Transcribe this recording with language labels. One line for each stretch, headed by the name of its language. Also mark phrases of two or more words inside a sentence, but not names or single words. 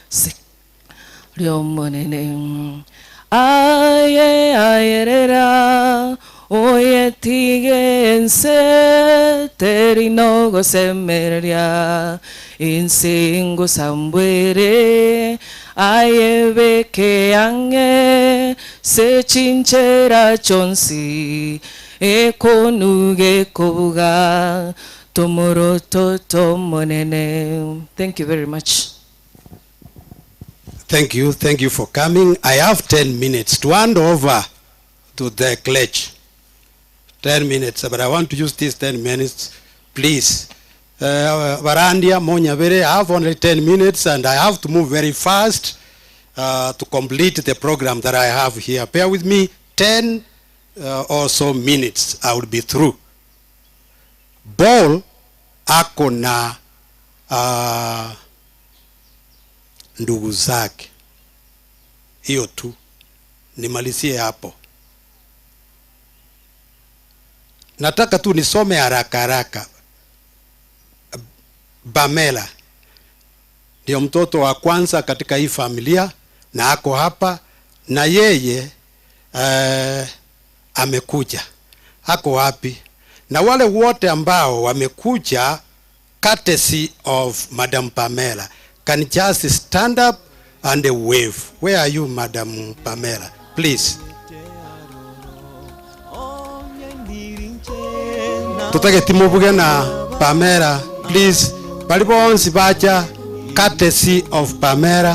Gusii: riomonene aye ayerera oye tigense terino gosemeria insingo sambwere aye beke ange se chinchera chonsi ekonuge kobuga tomoro toto monene.
English: Thank you very much. Thank you for coming. I have 10 minutes to hand over to the Clergy. 10 minutes, but I want to use these 10 minutes, please. Varandia, Monyabere, I have only 10 minutes and I have to move very fast to complete the program that I have here. Bear with me, 10 or so minutes, I will be through. Ball,
Swahili: ako na ndugu zake. Hiyo tu. Nimalizie hapo. Nataka tu nisome haraka haraka. Pamela ndio mtoto wa kwanza katika hii familia na ako hapa, na yeye amekuja. Ako wapi? Na wale wote ambao wamekuja
English: courtesy of Madam Pamela can just stand up and wave. Where are you, Madam Pamela? Please.
Gusii: Tutake timubuge na Pamela, please. Balibonsi bacha
English: courtesy of
Gusii: Pamela.